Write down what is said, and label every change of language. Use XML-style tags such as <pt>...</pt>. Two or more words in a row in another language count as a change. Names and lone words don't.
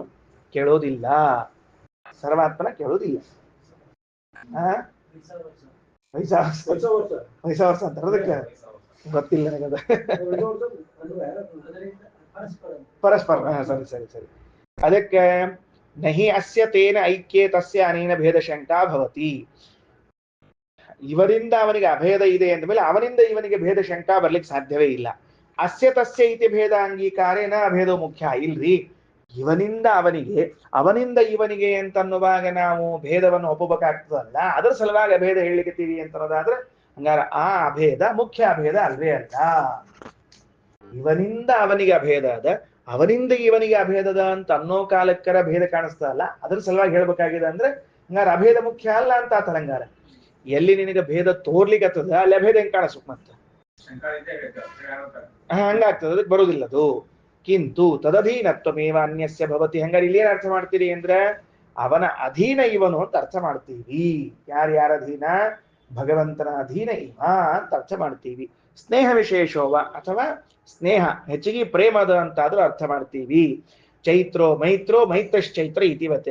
<kn>ಕೇಳೋದಿಲ್ಲ. ಸರ್ವಾತ್ಮನ ಕೇಳೋದಿಲ್ಲ. ವಯಸ್ಸ ವರ್ಷ ಅಂತಾರ, ಅದಕ್ಕೆ ಗೊತ್ತಿಲ್ಲ ನನಗದ. ಪರಸ್ಪರ, ಸರಿ ಸರಿ ಸರಿ.</kn> <sa>ಅದಕ್ಕೆ ನಹಿ ಅಸ್ಯ ತೇನ ಐಕ್ಯೇ ತಸ್ಯ ಅನೇನ ಭೇದ ಶಂಕಾ ಭವತಿ.</sa> <kn>ಇವರಿಂದ ಅವನಿಗೆ ಅಭೇದ ಇದೆ ಅಂದಮೇಲೆ ಅವನಿಂದ ಇವನಿಗೆ ಭೇದ ಶಂಕಾ ಬರ್ಲಿಕ್ಕೆ ಸಾಧ್ಯವೇ ಇಲ್ಲ.</kn> <sa>ಅಸ್ಯ ತಸ್ಯ ಇತಿ ಭೇದ ಅಂಗೀಕಾರೇನ ಅಭೇದ ಮುಖ್ಯ.</sa> <kn>ಇಲ್ರಿ, ಇವನಿಂದ ಅವನಿಗೆ ಅವನಿಂದ ಇವನಿಗೆ ಅಂತನ್ನುವಾಗ ನಾವು ಭೇದವನ್ನು ಒಪ್ಪಬೇಕಾಗ್ತದಲ್ಲ, ಅದರ ಸಲುವಾಗಿ ಅಭೇದ ಹೇಳಿಕತ್ತೀವಿ ಅಂತ ಅನ್ನೋದಾದ್ರೆ ಹಂಗಾರ ಆ ಅಭೇದ ಮುಖ್ಯ ಅಭೇದ ಅಲ್ವೇ ಅಲ್ಲ. ಇವನಿಂದ ಅವನಿಗೆ ಅಭೇದ ಅದ, ಅವನಿಂದ ಇವನಿಗೆ ಅಭೇದದ ಅಂತ ಅನ್ನೋ ಕಾಲಕ್ಕರ ಭೇದ ಕಾಣಿಸ್ತದಲ್ಲ, ಅದ್ರ ಸಲುವಾಗಿ ಹೇಳ್ಬೇಕಾಗಿದೆ ಅಂದ್ರೆ ಹಂಗಾರ ಅಭೇದ ಮುಖ್ಯ ಅಲ್ಲ ಅಂತ ಆತ. ಹಂಗಾರ ಎಲ್ಲಿ ನಿನಗೆ ಭೇದ ತೋರ್ಲಿಕ್ಕತ್ತದ ಅಲ್ಲಿ ಅಭೇದ ಹೆಂಗ್ ಕಾಣಿಸುಕ್ ಮತ್ತೆ ಹಂಗಾಗ್ತದ, ಅದಕ್ಕೆ ಬರುದಿಲ್ಲ ಅದು.</kn> <sa>ಕಿಂತು ತದಧೀನತ್ವಮೇವ ಅನ್ಯಸ್ಯ ಭವತಿ.</sa> <kn>ಹಂಗಾರೆ ಇಲ್ಲಿ ಏನ್ ಅರ್ಥ ಮಾಡ್ತೀರಿ ಅಂದ್ರೆ ಅವನ ಅಧೀನ ಇವನು ಅಂತ ಅರ್ಥ ಮಾಡ್ತೀವಿ. ಯಾರ್ಯಾರ ಅಧೀನ? ಭಗವಂತನ ಅಧೀನ ಇವ ಅಂತ ಅರ್ಥ ಮಾಡ್ತೀವಿ.</kn> <sa>ಸ್ನೇಹ ವಿಶೇಷೋವ</sa> <kn>ಅಥವಾ ಸ್ನೇಹ ಹೆಚ್ಚಿಗೆ ಪ್ರೇಮದ ಅಂತಾದ್ರೂ ಅರ್ಥ ಮಾಡ್ತೀವಿ.</kn> <sa>ಚೈತ್ರೋ ಮೈತ್ರೋ ಮೈತ್ರಶ್ಚೈತ್ರ ಇತಿವತ್ತೆ.</sa>